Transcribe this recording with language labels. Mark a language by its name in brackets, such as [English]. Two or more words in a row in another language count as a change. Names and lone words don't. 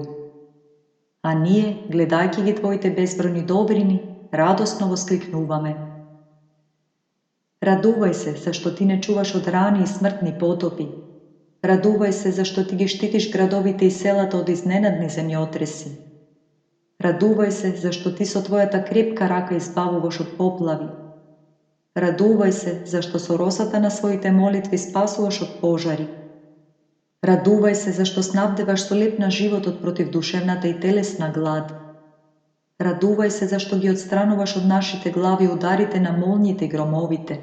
[Macedonian] A nije, gledajki gi tvojite bezbrojni dobrini, radosno voskliknuvame. Raduvaj se, zašto ti ne čuvaš od rani i smrtni potopi. Raduvaj se, zašto ti gi štitiš gradovite i selata od iznenadni zemljotresi. Радувај се, зашто ти со твојата крепка рака избавуваш од поплави. Радувај се, зашто со росата на своите молитви спасуваш од пожари. Радувај се, зашто снабдеваш со леп на животот против душевната и телесна глад. Радувај се, зашто ги отстрануваш од нашите глави ударите на молњите и громовите.